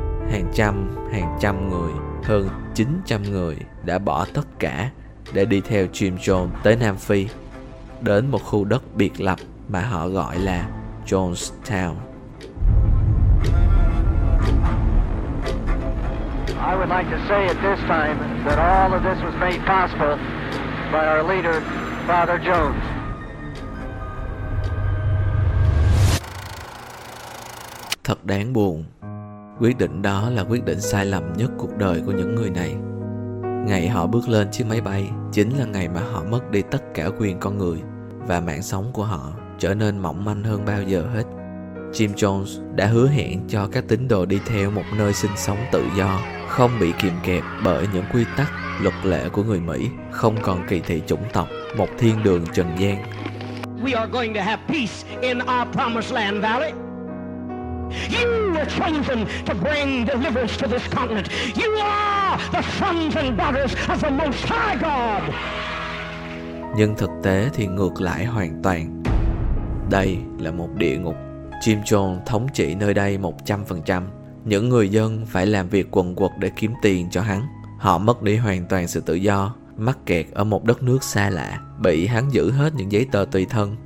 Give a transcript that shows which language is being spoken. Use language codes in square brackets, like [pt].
[vi] Hàng trăm người, hơn 900 người đã bỏ tất cả để đi theo Jim Jones tới Nam Phi, đến một khu đất biệt lập mà họ gọi là Jonestown. [en] I would like to say at this time that all of this was made possible by our leader, Father Jones. [vi] Thật đáng buồn. Quyết định đó là quyết định sai lầm nhất cuộc đời của những người này. Ngày họ bước lên chiếc máy bay chính là ngày mà họ mất đi tất cả quyền con người, và mạng sống của họ trở nên mỏng manh hơn bao giờ hết. Jim Jones đã hứa hẹn cho các tín đồ đi theo một nơi sinh sống tự do, không bị kìm kẹp bởi những quy tắc, luật lệ của người Mỹ, không còn kỳ thị chủng tộc, một thiên đường trần gian. [en] We are going to have peace in our promised land, Valley. You were chosen to bring deliverance to this continent. You are the sons and daughters of the Most High God. [vi] Nhưng thực tế thì ngược lại hoàn toàn. Đây là một địa ngục. Jim Jones thống trị nơi đây 100%. Những người dân phải làm việc quần quật để kiếm tiền cho hắn. Họ mất đi hoàn toàn sự tự do, mắc kẹt ở một đất nước xa lạ, bị hắn giữ hết những giấy tờ tùy thân.